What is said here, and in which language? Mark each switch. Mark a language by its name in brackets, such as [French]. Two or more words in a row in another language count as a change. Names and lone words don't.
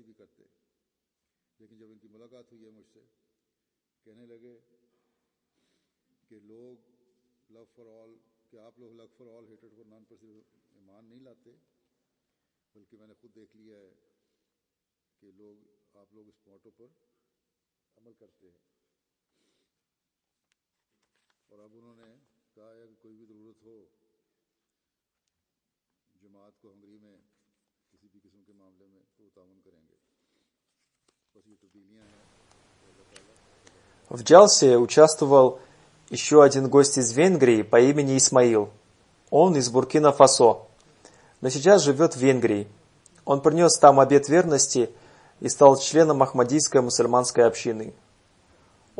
[Urdu] بھی کرتے، لیکن جب ان کی ملاقات ہوئی ہے مجھ سے، کہنے لگے کہ لوگ [English] love for all, [Urdu] کہ آپ لوگ [English] love for all hatred for none [Urdu] پر صرف ایمان نہیں لاتے، بلکہ میں نے خود دیکھ لیا ہے کہ آپ لوگ اس موٹو پر عمل کرتے ہیں. اور اب انہوں نے کہا ہے کہ کوئی بھی ضرورت ہو جماعت کو ہنگری میں کسی بھی قسم کے معاملے میں تو تعاون کریں گے. بس یہ تبدیلیاں ہیں. [Russian] В джалсе участвовал еще один гость из Венгрии по имени Исмаил. Он из Буркина-Фасо, но сейчас живет в Венгрии. Он принес там обет верности и стал членом Ахмадийской мусульманской общины.